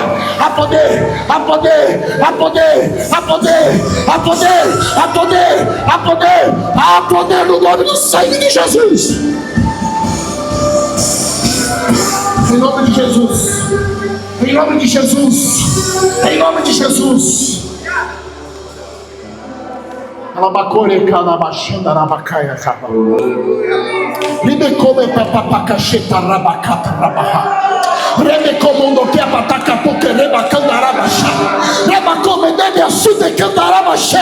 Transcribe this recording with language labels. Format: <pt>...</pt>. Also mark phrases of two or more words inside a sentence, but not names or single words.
<pt>A poder, a poder, a poder, a poder, a poder, a poder, a poder, a poder no nome do sangue de Jesus. Em nome de Jesus, em nome de Jesus, em nome de Jesus. Alabacore calabachanda rabacaia caba. Libecome papapacacheta rabacata rabaha. Rebecomundo que apataca porque rebacanda rabacha. Rebacome deve assude candarabache.</pt>